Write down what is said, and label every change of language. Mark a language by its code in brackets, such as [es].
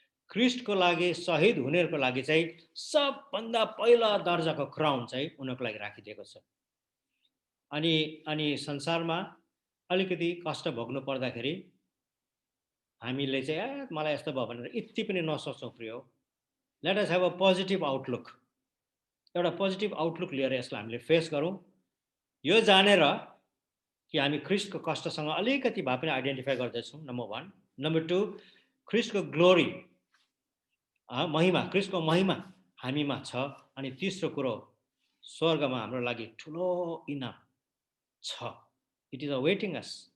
[ne] ख्रिस्टको लागि शहीद हुनेहरूको लागि चाहिँ सबभन्दा पहिला दर्जाको क्राउन चाहिँ उनीहरूको लागि राखिदिएको छ। अनि संसारमा अलिकति कष्ट भोग्नु पर्दाखेरि हामीले चाहिँ मलाई यस्तो भयो भनेर यति पनि नसोचौँ प्रिय। [en] Let us have a positive outlook. [ne] एउटा पोजिटिभ आउटलुक लिएर यसलाई हामीले फेस गरौँ, यो जानेर कि हामी ख्रिस्टको कष्टसँग अलिकति भए पनि आइडेन्टिफाई गर्दैछौँ, नम्बर 1। नम्बर 2, ख्रिस्टको ग्लोरी, महिमा, ख्रिस्टको महिमा हामीमा छ। अनि तेस्रो कुरो, स्वर्गमा हाम्रो लागि ठुलो इनाम छ। [en] It is awaiting us.